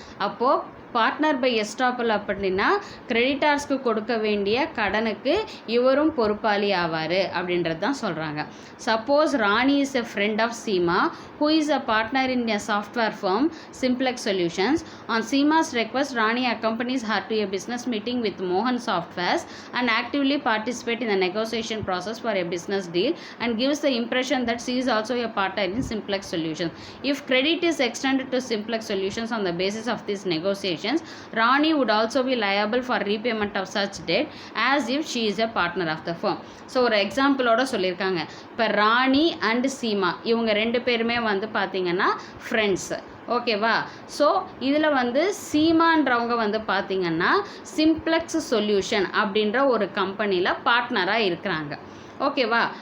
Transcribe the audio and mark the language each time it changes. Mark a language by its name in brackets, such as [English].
[Tamil] அப்போது partner by estoppel அப்படின்னா கிரெடிட்டார்ஸ்க்கு கொடுக்க வேண்டிய கடனுக்கு இவரும் பொறுப்பாளி ஆவார் அப்படின்றது தான் சொல்கிறாங்க. [English] Suppose Rani is a friend of Seema who is a partner in a software firm Simplex Solutions. On Seema's request, Rani accompanies her to a business meeting with Mohan Softwares and actively participate in the negotiation process for a business deal and gives the impression that she is also a partner in Simplex Solutions. If credit is extended to Simplex Solutions on the basis of these negotiations, Rani would also be liable for repayment of such debt as if she is a partner of the firm. [Tamil] So ஒரு எக்ஸாம்பிளோட சொல்லியிருக்காங்க. இப்போ ராணி and Seema இவங்க ரெண்டு பேருமே வந்து பார்த்திங்கன்னா friends. ஓகேவா? So இதில் வந்து சீமான்றவங்க வந்து பார்த்திங்கன்னா சிம்ப்ளெக்ஸ் சொல்யூஷன் அப்படின்ற ஒரு கம்பெனியில் பார்ட்னராக இருக்கிறாங்க. ஓகேவா?